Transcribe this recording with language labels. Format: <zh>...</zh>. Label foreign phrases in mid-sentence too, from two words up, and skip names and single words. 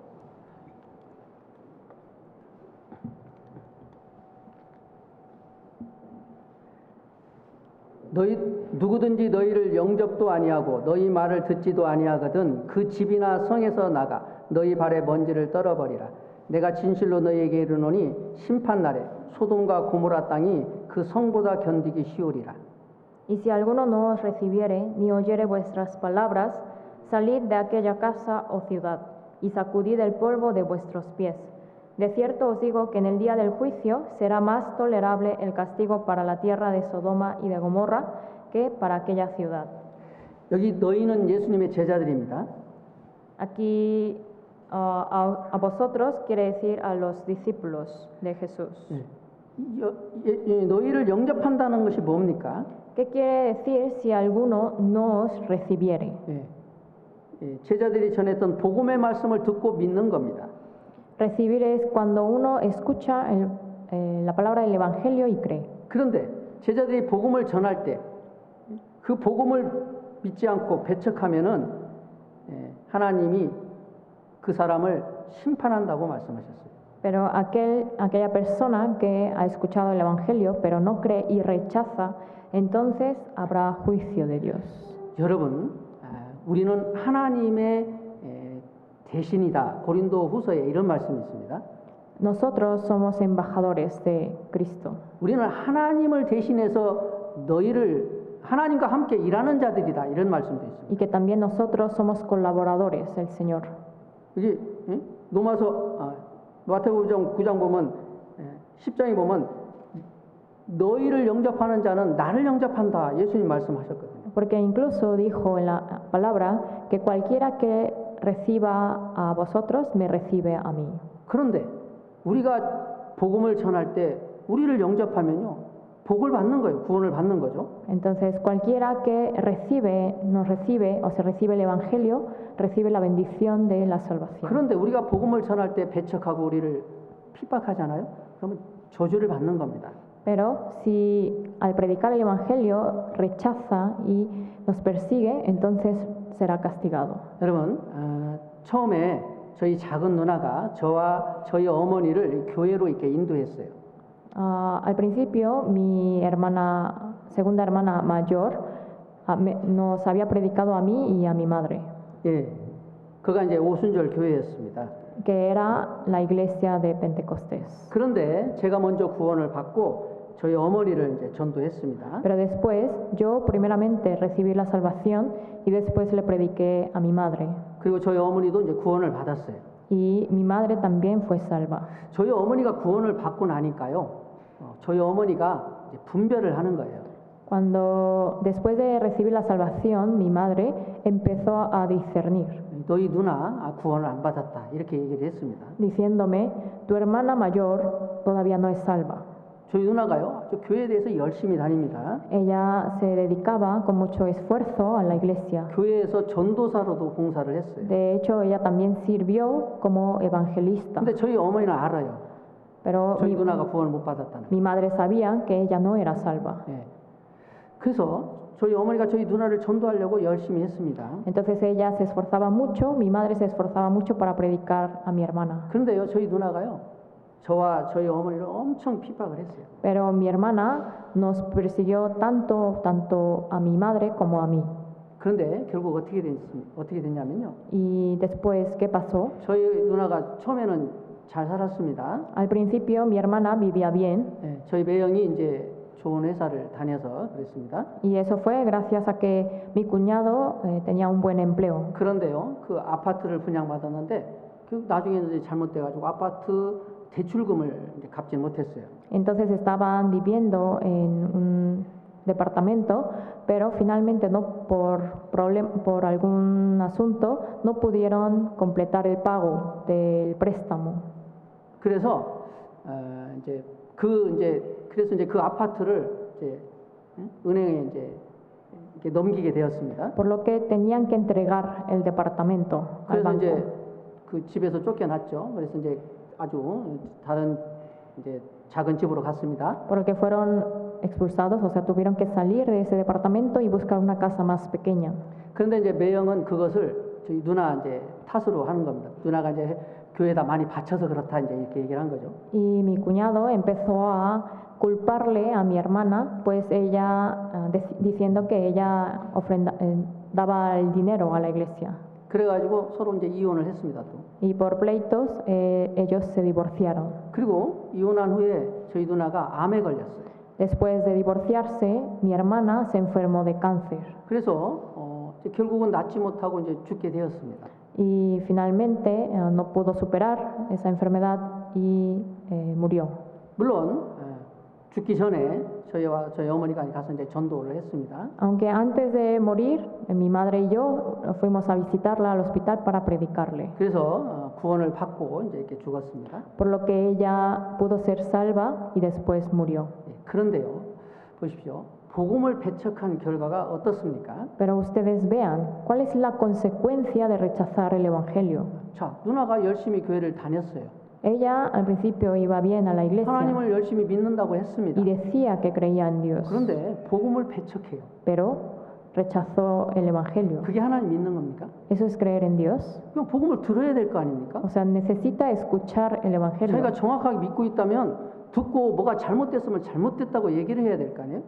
<ko>누구든지 너희를 영접도 아니하고 너희 말을 듣지도 아니하거든 그 집이나 성에서 나가 너희 발에 먼지를 떨어버리라. 내가 진실로 너희에게 이르노니 심판날에 소돔과 고모라 땅이 그 성보다 견디기 쉬우리라.</ko> <es>Y si alguno no os recibiere ni oyere vuestras palabras, salid de aquella casa o ciudad y sacudid el polvo de vuestros pies. De cierto os digo que en el día del juicio será más tolerable el castigo para la tierra de Sodoma y de Gomorra que para aquella ciudad.</es> <ko>여기 너희는 예수님의 제자들입니다.</ko> <es>Aquí a vosotros quiere decir a los discípulos de Jesús.</es> <ko>너희를 영접한다는 것이 뭡니까?</ko> <es>¿Qué quiere decir si alguno no os recibiere?</es> <ko>제자들이 전했던 복음의 말씀을 듣고 믿는 겁니다.</ko> <es>Recibir es cuando uno escucha la palabra del Evangelio y cree.</es> <ko>그런데 제자들이 복음을 전할 때 그 복음을 믿지 않고 배척하면은 하나님이 그 사람을 심판한다고 말씀하셨어요.</ko> <es>Pero aquella persona que ha escuchado el Evangelio pero no cree y rechaza, entonces habrá juicio de Dios.</es> <ko>여러분, 우리는 하나님의 대신이다. 고린도 후서에 이런 말씀이 있습니다.</ko> <es>Nosotros somos embajadores de Cristo.</es> <ko>우리는 하나님을 대신해서 너희를 하나님과 함께 일하는 자들이다. 이런 말씀도 있습니다.</ko> <es>Y que también nosotros somos colaboradores del Señor.</es> <ko>여기 마태복음 9장 보면 10장에 보면 너희를 영접하는 자는 나를 영접한다. 예수님 말씀하셨거든요.</ko> <es>Porque incluso dijo en la palabra que cualquiera que reciba a vosotros me recibe a mí.</es> <ko>그런데 우리가 복음을 전할 때 우리를 영접하면요. 복을 받는 거예요. 구원을 받는 거죠.</ko> <es>Entonces cualquiera que nos recibe o se recibe el Evangelio, recibe la bendición de la salvación.</es> <ko>그런데 우리가 복음을 전할 때 배척하고 우리를 핍박하잖아요. 그러면 저주를 받는 겁니다.</ko> <es>Pero si al predicar el Evangelio rechaza y nos persigue, entonces será castigado.</es> <ko>여러분, 처음에 저희 작은 누나가 저와 저희 어머니를 교회로 이렇게 인도했어요.</ko> <es>Al principio, mi segunda hermana mayor, nos había predicado a mí y a mi madre.</es> <ko>예, 그가 이제 오순절 교회였습니다.</ko> <es>Que era la iglesia de Pentecostés.</es> <ko>그런데 제가 먼저 구원을 받고 저희 어머니를 이제 전도했습니다.</ko> <es>Pero después, yo primeramente recibí la salvación y después le prediqué a mi madre.</es> <ko>그리고 저희 어머니도 이제 구원을 받았어요.</ko> <es>Y mi madre también fue salva.</es> <ko>저희 어머니가 구원을 받고 나니까요. 저희 어머니가 이제 분별을 하는 거예요.</ko> <es>Cuando después de recibir la salvación, mi madre empezó a discernir.</es> <ko>너희 누나 구원을 안 받았다 이렇게 얘기를 했습니다.</ko> <es>Diciéndome, tu hermana mayor todavía no es salva.</es> <ko>저희 누나가요, 교회에 대해서 열심히 다닙니다.</ko> <es>Ella se dedicaba con mucho esfuerzo a la iglesia.</es> <ko>교회에서 전도사로도 봉사를 했어요.</ko> <es>De hecho, ella también sirvió como evangelista.</es> <ko>근데 저희 어머니는 알아요.</ko> <es>Pero</es> <ko>저희 누나가 구원을 못 받았다는.</ko> <es>mi madre sabía que ella no era salva.</es> <ko>예. 그래서 저희 어머니가 저희 누나를 전도하려고 열심히 했습니다.</ko> <es>Entonces ella se esforzaba mucho, mi madre se esforzaba mucho para predicar a mi hermana.</es> <ko>그런데요, 저희 누나가요, 저와 저희 어머니를 엄청 핍박을 했어요.</ko> <es>Pero mi hermana nos persiguió tanto a mi madre como a mí.</es> <ko>그런데 결국 어떻게 됐냐면요.</ko> <es>Y después, ¿qué pasó?</es> <ko>저희 누나가 처음에는 잘 살았습니다.</ko> <es>Al principio mi hermana vivía bien.</es> <ko>예, 저희 매형이 이제 좋은 회사를 다녀서 그랬습니다.</ko> <es>Y eso fue gracias a que mi cuñado tenía un buen empleo.</es> <ko>그런데요, 그 아파트를 분양받았는데 그 나중에 이제 잘못돼가지고 아파트 대출금을 이제 갚지 못했어요.</ko> <es>Entonces estaban viviendo en un departamento, pero finalmente por algún asunto no pudieron completar el pago del préstamo.</es> <ko>그래서 그래서 이제 그 아파트를 이제 은행에 이제 이렇게 넘기게 되었습니다.</ko> <es>Por lo que tenían que entregar el departamento al</es> <ko>그래서</ko> <es>banco.</es> <ko>이제 그 집에서 쫓겨났죠. 그래서 이제 아주 다른 이제 작은 집으로 갔습니다.</ko> <es>Por lo que fueron expulsados, o sea, tuvieron que salir de ese departamento y buscar una casa más pequeña.</es> <ko>그런데 이제 매형은 그것을 저희 누나 이제 탓으로 하는 겁니다. 누나가 이제 교회에다 많이 바쳐서 그렇다 이제 이렇게 얘기를 한 거죠.</ko> <es>Y mi cuñado empezó a culparle a mi hermana, pues ella diciendo que ella daba el dinero a la iglesia.</es> <ko>그래가지고 서로 이제 이혼을 했습니다. 또.</ko> <es>Y por pleitos ellos se divorciaron.</es> <ko>그리고 이혼한 후에 저희 누나가 암에 걸렸어요.</ko> <es>Después de divorciarse, mi hermana se enfermó de cáncer.</es> <ko>그래서 이제 결국은 낫지 못하고 이제 죽게 되었습니다.</ko> <es>Y finalmente no pudo superar esa enfermedad y murió.</es> <ko>물론 죽기 전에 저희 어머니가 가서 이제 전도를 했습니다.</ko> <es>Aunque antes de morir, mi madre y yo fuimos a visitarla al hospital para predicarle,</es> <ko>그래서 구원을 받고 이제 이렇게 죽었습니다.</ko> <es>por lo que ella pudo ser salva y después murió.</es> <ko>그런데요, 보십시오. 복음을 배척한 결과가 어떻습니까?</ko> <es>Pero ustedes vean, ¿cuál es la consecuencia de rechazar el Evangelio?</es> <ko>자, 누나가 열심히 교회를 다녔어요.</ko> <es>Ella al principio iba bien a la iglesia</es> <ko>하나님을 열심히 믿는다고 했습니다.</ko> <es>y decía que creía en Dios,</es> <ko>그런데 복음을 배척해요.</ko> <es>pero rechazó el Evangelio.</es> <ko>그게 하나님 믿는 겁니까?</ko> <es>¿Eso es creer en Dios?</es> <ko>그럼 복음을 들어야 될 거 아닙니까?</ko> <es>O sea, necesita escuchar el Evangelio.</es> <ko>저희가 정확하게 믿고 있다면 듣고 뭐가 잘못됐으면 잘못됐다고 얘기를 해야 될 거 아니에요?</ko>